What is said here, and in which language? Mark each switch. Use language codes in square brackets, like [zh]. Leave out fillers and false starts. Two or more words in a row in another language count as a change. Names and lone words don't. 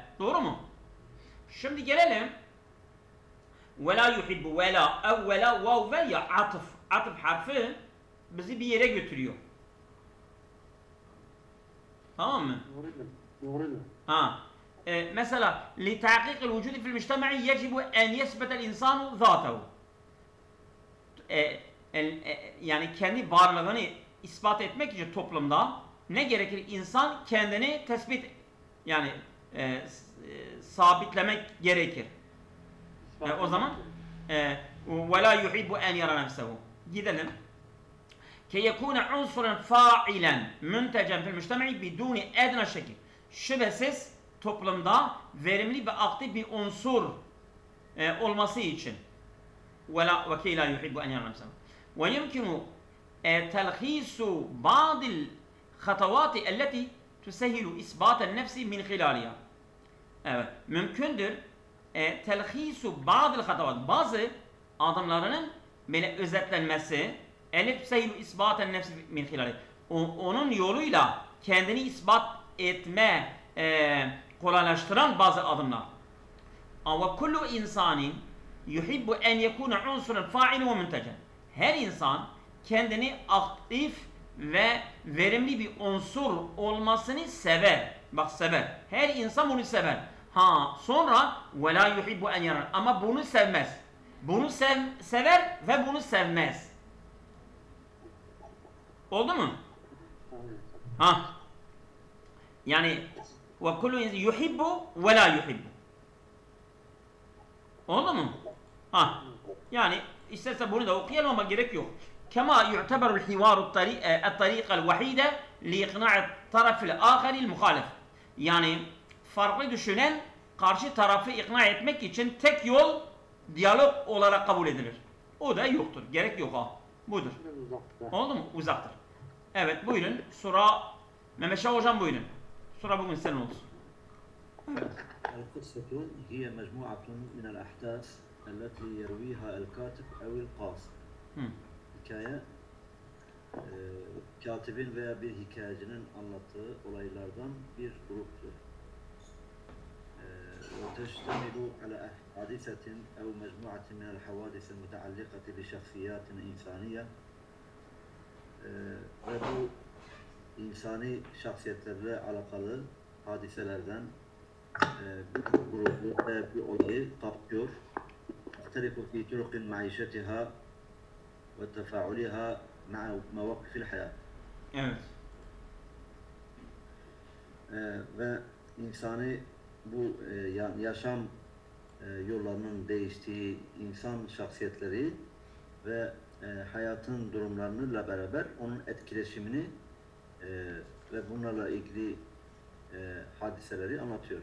[tr] Doğru mu? Şimdi gelelim. [ar] ولا يحب ولا [tr] evvela vav ve ya atıf. Atıf harfi bizi bir yere götürüyor. Tamam mı? Doğru. Mesela [ar] لتحقيق الوجود في المجتمع يجب أن يثبت الإنسان ذاته. [tr] Yani kendi varlığını ispat etmek için toplumda ne gerekir? İnsan kendini tespit, yani sabitlemek gerekir. O zaman [ar] وَلَا يُحِبُّ أَنْ يَرَى نَفْسَهُ. [tr] Gidelim. [ar] كَيْ يَكُونَ عُنْصُرًا فَاعِلًا مُنْتَجًا فِي الْمُجْتَمَعِ بِدُونِ اَدْنَى şekil. [tr] Şüphesiz toplumda verimli ve aktif bir unsur olması için. [ar] وَكَيْ لَا يُحِبُّ أَنْ يَرَى نَفْسَهُ. وَيُمْكِنُ تَلْخِيصُ بَعْضِ الْخَطَوَاتِ الَّتِي تُسَهِّلُ إِسْبَاتَ النَّفْسِ مِنْ خِلَالِهَا. [tr] Evet, mümkündür telhisu bazı hatavat, bazı adımlarının böyle özetlenmesi, elif sayılu [ar] إثبات النفس من خلالها, [tr] onun yoluyla kendini ispat etme kolaylaştıran bazı adımlar. [ar] Ama كل إنسان يحب أن يكون عنصرا فاعلا ومنتجا. [tr] Her insan kendini aktif ve verimli bir unsur olmasını sever. Bak, sever. Her insan bunu sever. Sonra [ar] وَلَا يُحِبُّ اَنْ يَرَى. [tr] Ama bunu sevmez. Bunu sever ve bunu sevmez. Oldu mu? Yani [ar] وَكُلُّ يُحِبُّ وَلَا يُحِبُّ. [tr] Oldu mu? Yani isterse bunu da okuyalım ama gerek yok. [ar] كما يعتبر الحوار الطريقة الوحيدة لإقناع الطرف الآخر المخالف. [tr] Yani farklı düşünen karşı tarafı ikna etmek için tek yol diyalog olarak kabul edilir. O da yoktur. Gerek yok Budur. Oldu mu? Uzaktır. Evet, buyurun. Sura Mehmet Şah hocam, buyurun. Sura bugün senin olsun. [ar] القصة هي مجموعة من الأحداث التي يرويها الكاتب أو القاص. [tr] Hikaye, katibin veya bir hikayecinin anlattığı olaylardan bir gruptur. [ar] وتشتمل على حادثة أو مجموعة من الحوادث المتعلقة بشخصيات إنسانية. [tr] Ve bu insani şahsiyetlerle alakalı hadiselerden bir grubu ve bir olayı kapsıyor. [ar] تختلف في طرق معيشتها وتفاعلها مع مواقف الحياة. [tr] Evet. Ve insani bu yaşam yollarının değiştiği insan şahsiyetleri ve hayatın durumlarıyla beraber onun etkileşimini ve bunlarla ilgili hadiseleri anlatıyor.